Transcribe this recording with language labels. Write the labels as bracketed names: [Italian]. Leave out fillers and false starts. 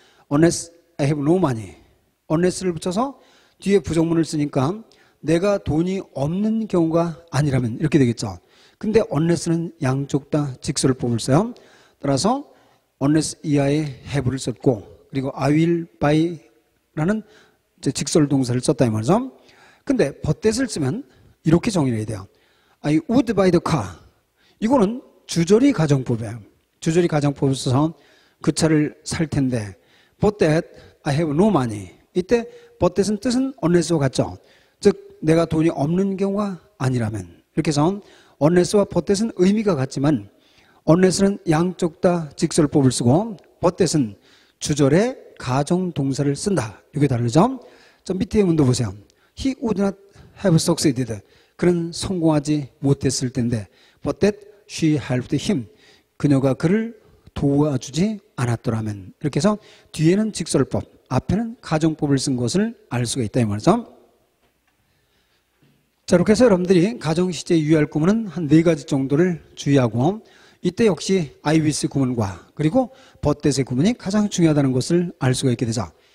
[English] Unless I have no money, [Korean] unless를 붙여서 뒤에 부정문을 쓰니까 내가 돈이 없는 경우가 아니라면 이렇게 되겠죠. 근데 unless는 양쪽 다 직설법을 써요. 따라서 unless 이하에 have를 썼고, 그리고 I will buy라는 직설 동사를 썼다 이 말이죠. 근데 but that을 쓰면 이렇게 정의를 해야 돼요. [English] I would buy the car, [Korean] 이거는 주저리 가정법이에요. 주저리 가정법을 써서 그 차를 살 텐데 [English] but that I have no money, [Korean] 이때 but that은 뜻은 unless와 같죠. 즉 내가 돈이 없는 경우가 아니라면, 이렇게 해서 unless와 but that은 의미가 같지만 unless는 양쪽 다 직설법을 쓰고 but that은 주절에 가정 동사를 쓴다. 이게 다르죠. 저 밑에 문도 보세요. [English] He would not have succeeded, [Korean] 그는 성공하지 못했을 텐데 [English] but that she helped him. [Korean] 그녀가 그를 도와주지 않았더라면. 이렇게 해서 뒤에는 직설법, 앞에는 가정법을 쓴 것을 알 수가 있다 이 말이죠. 자, 이렇게 해서 여러분들이 가정시제 유의할 구문은 한 4가지 정도를 주의하고 이때 역시 I with 구문과 그리고 but that의 구문이 가장 중요하다는 것을 알 수가 있게 되죠.